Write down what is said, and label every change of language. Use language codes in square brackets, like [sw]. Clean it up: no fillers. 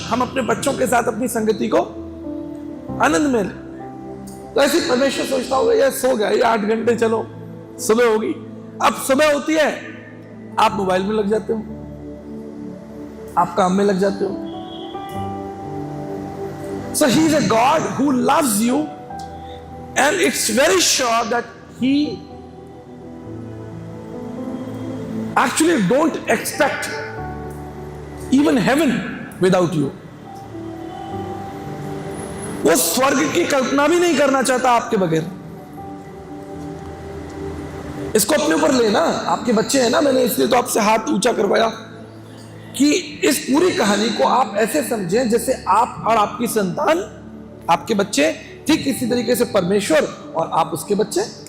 [hi] हम अपने बच्चों के साथ अपनी संगति को आनंद में लें। तो ऐसे परमेश्वर सोचता होगा यार सो गया, ये 8 घंटे, चलो सुबह होगी। अब सुबह होती है, आप मोबाइल में लग जाते हो, आप काम में लग जाते हो। [en] So he is a God who loves you, and it's very sure that he actually don't expect even heaven without you। [hi] वो स्वर्ग की कल्पना भी नहीं करना चाहता आपके बगैर। इसको अपने ऊपर लेना, आपके बच्चे हैं ना, मैंने इसलिए तो आपसे हाथ ऊंचा करवाया कि इस पूरी कहानी को आप ऐसे समझें जैसे आप और आपकी संतान, आपके बच्चे ठीक इसी तरीके से परमेश्वर और आप उसके बच्चे।